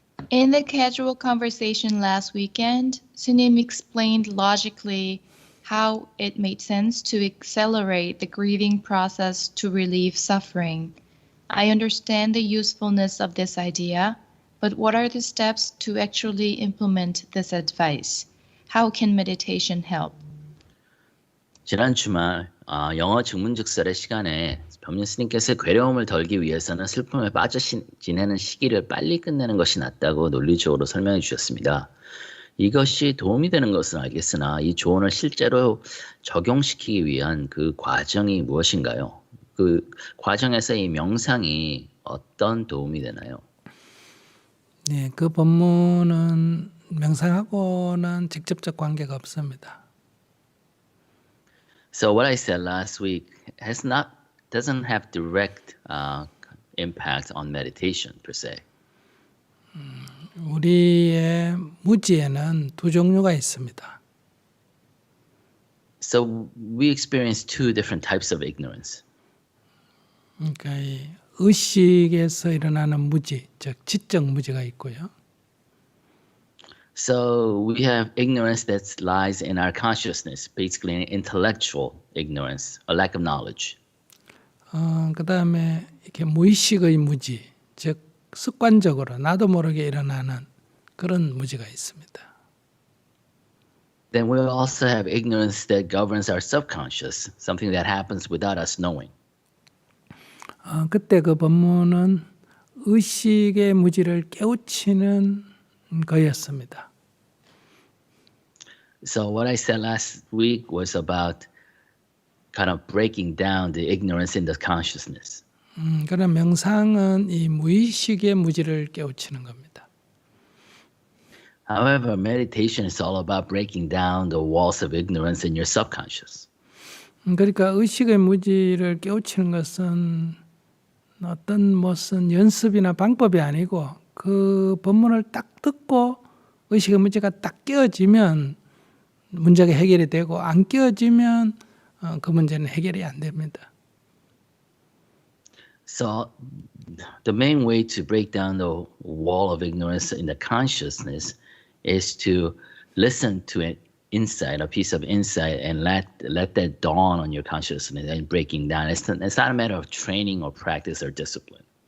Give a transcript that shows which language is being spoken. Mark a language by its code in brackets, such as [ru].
[en] In the casual conversation last weekend, Sunim explained logically how it made sense to accelerate the grieving process to relieve suffering. I understand the usefulness of this idea, but what are the steps to actually implement this advice? How can meditation help? [ko] 지난 주말 영어 증문즉설의 시간에 법륜 스님께서 괴로움을 덜기 위해서는 슬픔에 빠져 지내는 시기를 빨리 끝내는 것이 낫다고 논리적으로 설명해 주셨습니다. 이것이 도움이 되는 것은 알겠으나 이 조언을 실제로 적용시키기 위한 그 과정이 무엇인가요? 그 과정에서 이 명상이 어떤 도움이 되나요? 네, 그 법문은 명상하고는 직접적 관계가 없습니다. [en] So what I said last week doesn't have direct impact on meditation per se. [ko] 우리의 무지에는 두 종류가 있습니다. [en] So we experience two different types of ignorance. [ko] 그러니까 이 의식에서 일어나는 무지, 즉 지적 무지가 있고요. [en] So we have ignorance that lies in our consciousness, basically an intellectual ignorance, a lack of knowledge. [ko] 그다음에 이렇게 무의식의 무지, 즉 습관적으로 나도 모르게 일어나는 그런 무지가 있습니다. [en] Then we also have ignorance that governs our subconscious, something that happens without us knowing. [ko] 그때 그 법문은 의식의 무지를 깨우치는 거였습니다. [en] So what I said last week was about kind of breaking down the ignorance in the consciousness. [ko] 그런 명상은 이 무의식의 무지를 깨우치는 겁니다. [en] However, meditation is all about breaking down the walls of ignorance in your subconscious. [ko] 그러니까 의식의 무지를 깨우치는 것은 어떤 무슨 연습이나 방법이 아니고 그 법문을 딱 듣고 의식의 문제가 딱 깨어지면 문제가 해결이 되고 안 깨어지면 그 문제는 해결이 안 됩니다. [en] So the main way to break down the wall of ignorance in the consciousness is to listen to an insight, a piece of insight, and let that dawn on your consciousness and breaking down. It's not a matter of training or practice or discipline.